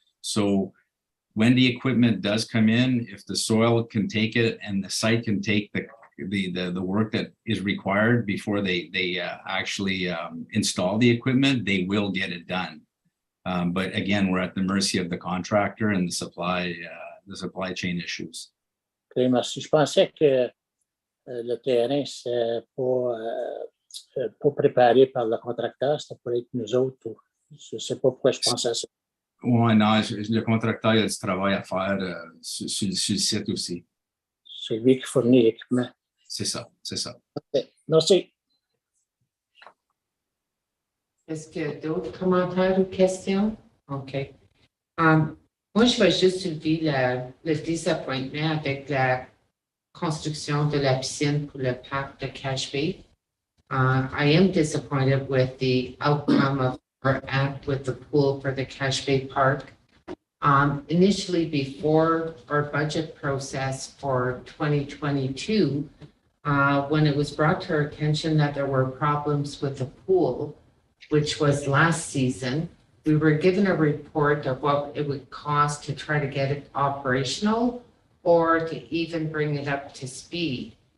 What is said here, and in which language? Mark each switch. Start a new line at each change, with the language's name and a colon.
English: So when the equipment does come in, if the soil can take it and the site can take the work that is required before they actually install the equipment, they will get it done. But again, we're at the mercy of the contractor and the supply chain issues.
French: Okay, merci. Je pensais que le terrain, c'est pas préparé par le contracteur, c'était pour être nous autres. Je ne sais pas pourquoi je pensais à ça. Ouais, non, le contracteur, il a du travail à faire sur le site aussi. C'est lui qui fournit l'équipement. C'est ça. Okay. Merci. Est-ce qu'il y a d'autres commentaires ou questions? OK. Moi, je vais juste soulever le désappointement avec la construction de la piscine pour le parc de Cache Bay.
English: I am disappointed with the outcome of our act with the pool for the Cache Bay Park. Initially, before our budget process for 2022, when it was brought to our attention that there were problems with the pool, which was last season, we were given a report of what it would cost to try to get it operational or to even bring it up to speed.